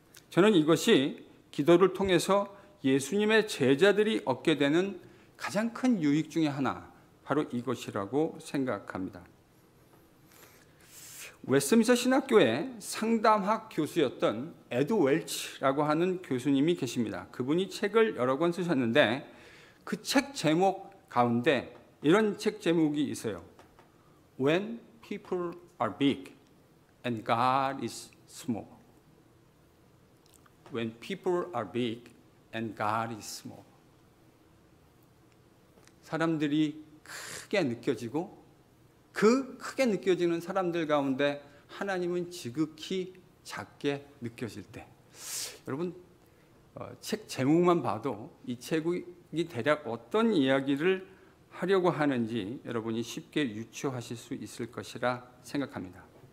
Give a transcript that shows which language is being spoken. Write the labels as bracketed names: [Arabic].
[Korean] 저는 이것이 기도를 통해서 예수님의 제자들이 얻게 되는 가장 큰 유익 중에 하나, 바로 이것이라고 생각합니다. 웨스트민스터 신학교의 상담학 교수였던 에드 웰치라고 하는 교수님이 계십니다. 그분이 책을 여러 권 쓰셨는데 그 책 제목 가운데 이런 책 제목이 있어요. [English] When people are big and God is small. When people are big and God is small. [Korean] 사람들이 크게 느껴지고 그 크게 느껴지는 사람들 가운데 하나님은 지극히 작게 느껴질 때, 여러분 책 제목만 봐도 이 책이 대략 어떤 이야기를 하려고 하는지 여러분이 쉽게 유추하실 수 있을 것이라 생각합니다.